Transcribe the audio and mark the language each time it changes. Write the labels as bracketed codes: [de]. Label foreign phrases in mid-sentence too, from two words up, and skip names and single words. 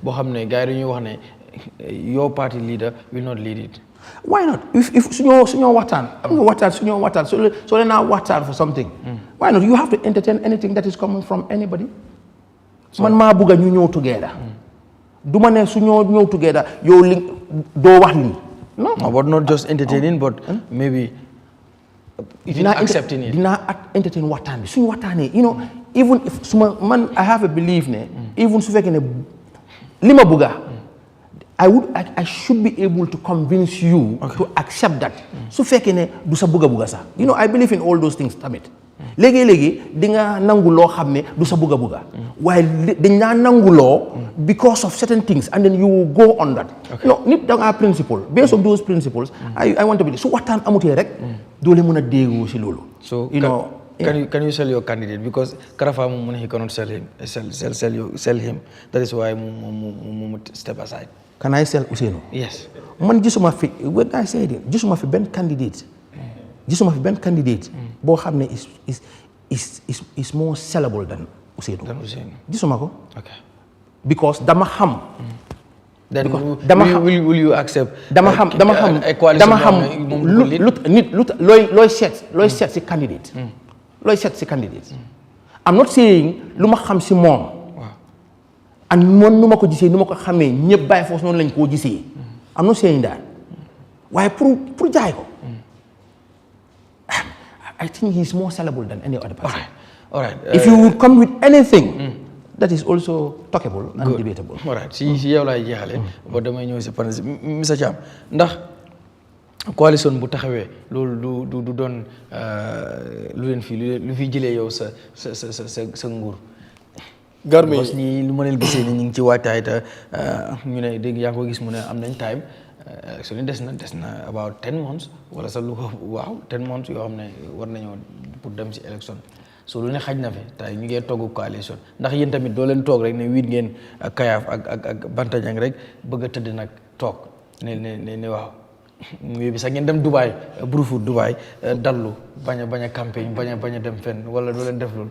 [en] Your party leader will not lead it. Why not? If Sunyo Watan, so they're now Watan for something. Why not? You have to entertain anything that is coming from anybody. [wo] Man ma buga ñu ñëw together. Duma ne su ñëw together yow li do wax li. [en] No, but not just entertaining, but maybe even accepting it. [wo] Dina entertain watan bi. Suñu watané, [en] you know, even if [wo] suma man [en] I have a belief ne even [wo] su fekkene lima buga [en] I should be able to convince you to accept that. [wo] Su fekkene du sa buga sa. [en] You know, I believe in all those things tamit. [wo] Léegi di nga nangu loo xam ne du sa buga waaye dañ naa nangu loo [en] because of certain things and then you will go on that. No, [wo] nit da nga [en] principle based on those principles I want to be [wo] su waxtaan amutee rek doole mën a déggoo si loolu. [en] So you know, can you sell your candidate because Karafa moom he cannot sell him that is why mu step aside. Can I sell Ousseynou? Yes. [wo] Man gisuma fi [en] when I say it [wo] gisuma fi benn candidate boo xam ne [en] is more sellable than Ousseynou. [wo] Gisuma ko. [en] Okay. [wo] Because dama xam. [en] Then will you accept? [wo] Dama xam looy seet si candidate. Looy seet si candidate. [en] I'm not saying [wo] lu ma xam si moom. And man nu ma ko gisee nu ma ko xamee ñëpp bàyyi foofu noonu lañ koo gisee. [en] I'm not saying that. [wo] waaye pour jaay ko. [en] I think he's more sellable than any other person. All right. If you would come with anything, that is also talkable and debatable. All right. [wo] Si yow laay jeexale ba damay ñëw si panel si Mr Cham ndax coalition bu taxawee loolu du doon lu leen fii lu fi jëlee yow sa nguur. Garmi parce que ñi lu ma leen gisee ni ñu ngi ci waajtaay te ñu ne dégg yaa ko gis mu ne am nañ time. Actually des na [en] about 10 months [wo] wala sax lu ko waaw [en] 10 months [wo] yoo xam ne war nañoo pour dem ci élection so lu ne xaj na fi tey ñu ngee togg coalition ndax yéen tamit doo leen toog rek ne wiit ngeen ak kayaaf ak bantañang rek bëgg a tëdd nag toog ne waaw bi sax ngeen dem Dubai Brufut Dubai dallu bañ a campagne bañ a dem fenn wala doo leen def loolu.